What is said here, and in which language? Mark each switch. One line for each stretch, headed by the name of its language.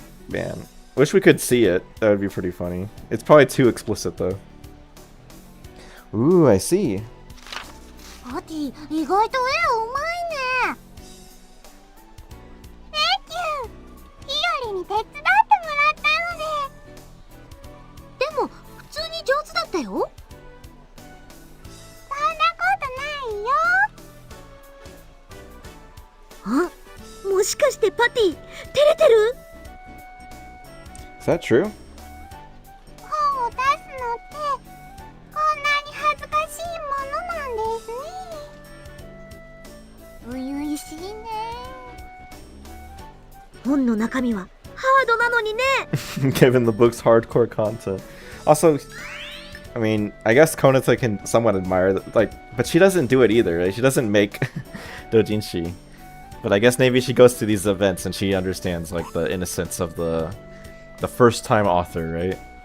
English: Man, wish we could see it. That would be pretty funny. It's probably too explicit though. Ooh, I see.
Japanese: パティ意外と絵うまいね。
English: Thank you。
Japanese: ヒヨリに手伝ってもらったので。でも普通に上手だったよ。そんなことないよ。あ、もしかしてパティ照れてる？
English: Is that true?
Japanese: 本を出すのってこんなに恥ずかしいものなんですね。初々しいね。本の中身はハードなのにね。
English: Given the book's hardcore content. Also, I mean, I guess Konata can somewhat admire that, like, but she doesn't do it either. Right? She doesn't make doujinshi. But I guess maybe she goes to these events and she understands like the innocence of the first-time author, right?